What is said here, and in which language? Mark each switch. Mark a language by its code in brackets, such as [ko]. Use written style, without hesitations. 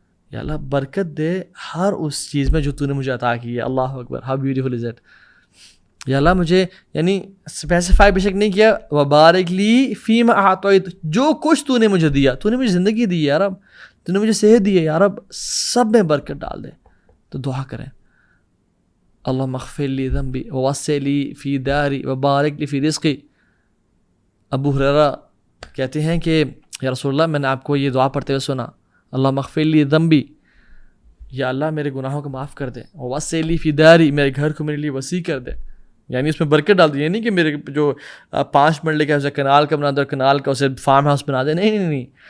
[ur] یا اللہ برکت دے ہر اس چیز میں جو تو نے مجھے عطا کی ہے. اللہ اکبر, [en] How beautiful is it. [ur] یا اللہ مجھے یعنی اسپیسیفائی بے شک نہیں کیا, [ar] وبارک لی فیما اعطیت, [ur] جو کچھ تو نے مجھے دیا, تو نے مجھے زندگی دی ہے یا رب, تو نے مجھے صحت دی ہے یا رب, سب میں برکت ڈال دے. تو دعا کریں, [ar] اللہم اغفر لی ذنبی ووسع لی فی داری وبارک لی فی رزقی. [ur] ابو ہریرہ کہتے ہیں کہ یا رسول اللہ میں نے آپ کو یہ دعا پڑھتے ہوئے سنا, [ar] اللہم اغفر لی ذنبی, [ur] یا اللہ میرے گناہوں کو معاف کر دے, [ar] ووسع لی فی داری, [ur] میرے گھر کو میرے لیے وسیع کر دے, یعنی اس میں برکت ڈال دی. نہیں کہ میرے جو 5 مرلے کا اسے کنال کا بنا دے, کنال کا اسے فارم ہاؤس بنا دے, نہیں.